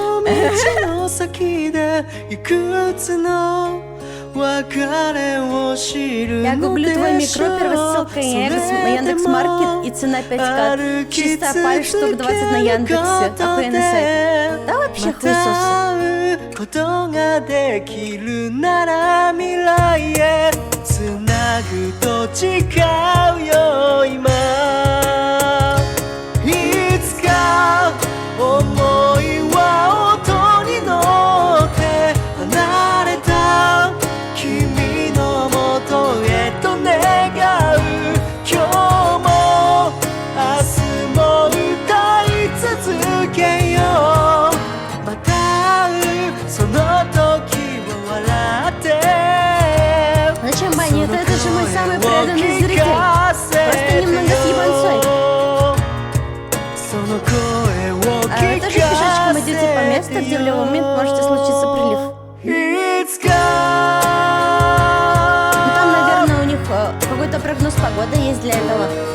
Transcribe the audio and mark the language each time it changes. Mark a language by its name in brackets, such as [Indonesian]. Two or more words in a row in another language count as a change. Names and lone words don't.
[Russian] Я гуглю твой микро, первая ссылка Яндекс.Маркет и цена 5 кат. Чистая паль, штук 20 на Яндексе. Охуенный сайт. Да вообще хуесосы. [Japanese] ことができるなら未来へつなぐと違うよ今いつか思いは音に乗って離れた君のもとへと願う今日も明日も歌い続けようまたその時は笑って [Russian] Зачем банит? Это же мой самый преданный зритель. Просто немного съебанцой. Тоже пешочком идете по месту, где в любой момент может случиться прилив. Ну, там, наверное, у них какой-то прогноз погоды есть для этого.